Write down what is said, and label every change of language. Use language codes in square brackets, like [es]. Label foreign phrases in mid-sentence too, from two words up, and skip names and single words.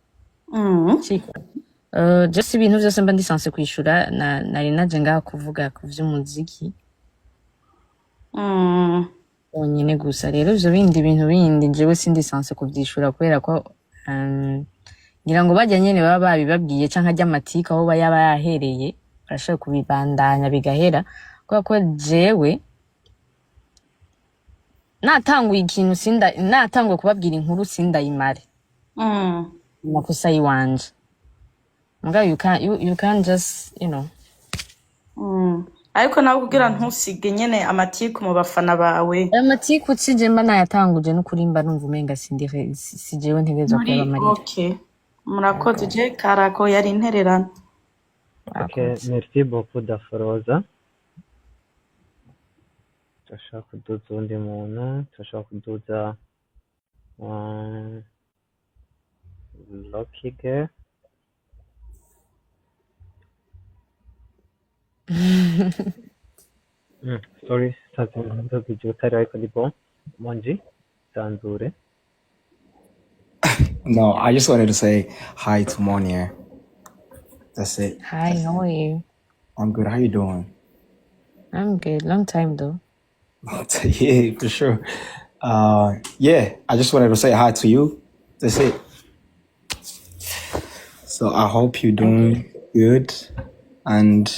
[rn] just ibintu vyose mba ndisanse kwishura nari naje ngaha kuvuga ku vy'umuziki nyine gusa rero ivyo bintu bindi jewe sindisanse kuvyishura kubera ko ngira ngo bajya nyene baba babibabwiye canke ajya amatika aho yaba yahereye barashobora kubibandanya bigahera kubera ko jewe natanguye ikintu natanguye kubabwira inkuru sindayimare makosa yiwanje mugabo [en] you can just you know [rn] ariko nawe kugira ntusige nyene amatiku mu bafana bawe aya matiku sije mba nayatanguje n'ukuri mba numva umenga si jewe ntegerezwa muri kuyabamarira. okay murakoze je karako yari intererano. [fr] Okay, merci beaucoup Dafroza. [rn] Turashaka kuduza undi muntu, turashaka kuduza Lucky Girl. Sorry, ntazi utari ariko ni bon. Monji, Sanzure. [en] No, I just wanted to say hi to Monia. That's it. Hi, how are you? I'm good. How you doing? I'm good. Long time though. Yeah, for sure. Yeah, I just wanted to say hi to you. That's it. So I hope you're doing good, and